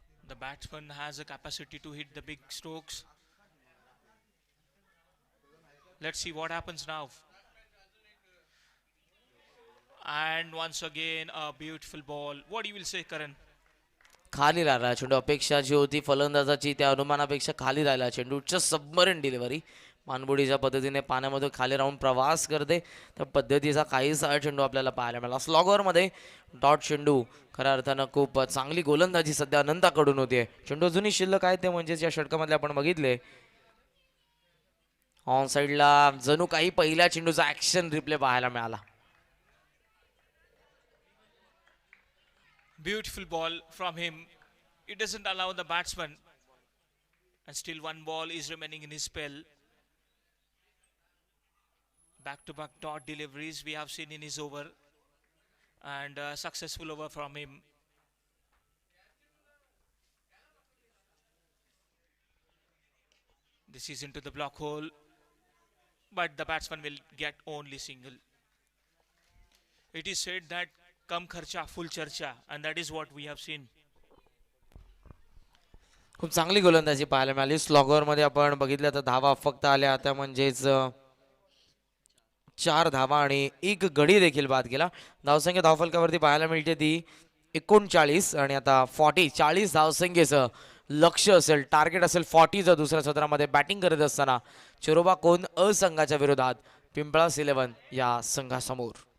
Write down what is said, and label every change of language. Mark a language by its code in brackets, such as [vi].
[en] The batsman has a capacity to hit the big strokes. Let's see what happens now. And once again a beautiful ball. What do you will say, Karan? [mr] खाली राहिला चेंडू. अपेक्षा जी होती फलंदाजाची त्या अनुमानापेक्षा खाली राहिला चेंडू. उच्च सबमरीन डिलिव्हरी. मानबोडीच्या पद्धतीने पाण्यामध्ये खाली राहून प्रवास करते त्या पद्धतीचा काहीसा चेंडू आपल्याला पाहायला मिळाला. स्लॉगरमध्ये डॉट चेंडू खऱ्या अर्थानं खूप चांगली गोलंदाजी सध्या अनंताकडून होते. चेंडू अजूनही शिल्लक आहे ते म्हणजेच या षटकामध्ये आपण बघितले ऑन साईडला जणू काही पहिल्या चेंडूचा ॲक्शन रिप्ले पाहायला मिळाला. [en] Beautiful ball from him. It doesn't allow the batsman. And still one ball is remaining in his spell. Back-to-back dot deliveries we have seen in his over. And a successful over from him. This is into the block hole. But the batsman will get only single. It is said that [hi] कम खर्चा full चर्चा, [en] and that is what we have seen. [mr] खूप चांगली गोलंदाजी पाहायला मिळाली. स्लॉगरमध्ये आपण बघितलं तर धावा फक्त आल्या आता म्हणजेच 4 धावा आणि 1 गडी देखील बाद केला. धावसंख्या धावफलकावरती पाहायला मिळते ती 39 आणि आता 40 धावसंख्येचं लक्ष असेल, टार्गेट असेल 40चं दुसऱ्या सत्रामध्ये बॅटिंग करत असताना चिरोबा कोण अ संघाच्या विरोधात पिंपळास 11 या संघासमोर.